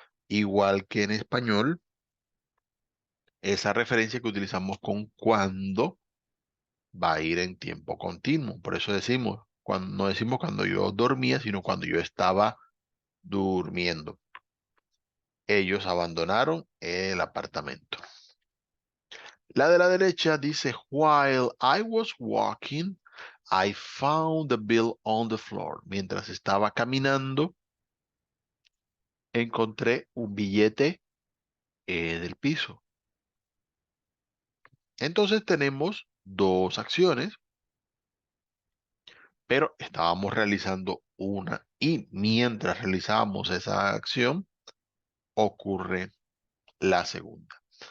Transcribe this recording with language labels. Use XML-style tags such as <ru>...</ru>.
<es>Igual que en español, esa referencia que utilizamos con cuando va a ir en tiempo continuo. Por eso decimos, cuando, no decimos cuando yo dormía, sino cuando yo estaba durmiendo. Ellos abandonaron el apartamento. La de la derecha dice,</es> <en>while I was walking, I found the bill on the floor.</en> <es>Mientras estaba caminando, encontré un billete del piso. Entonces tenemos dos acciones, pero estábamos realizando una y mientras realizábamos esa acción, ocurre la segunda.</es>